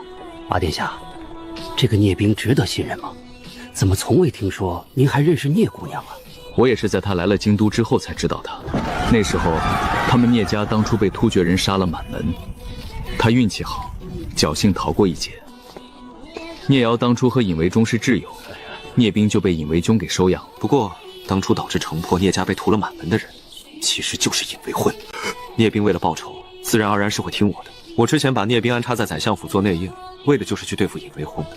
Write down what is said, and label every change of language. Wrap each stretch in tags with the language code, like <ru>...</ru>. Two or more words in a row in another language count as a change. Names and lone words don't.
<zh>八殿下，這個聶冰值得信任嗎？怎麼從未聽說您還認識聶姑娘啊？我也是在他來了京都之後才知道他。那時候他們聶家當初被突厥人殺了滿門，他運氣好，僥倖逃過一劫。聶瑤當初和尹維忠是摯友， 聂冰就被尹维臻給收養。不過，當初導致城破聂家被屠了滿門的人，其實就是尹維混。聂冰為了報仇，自然而然是會聽我的。我之前把聂冰安插在宰相府做內應，為的就是去對付尹維混的。</zh>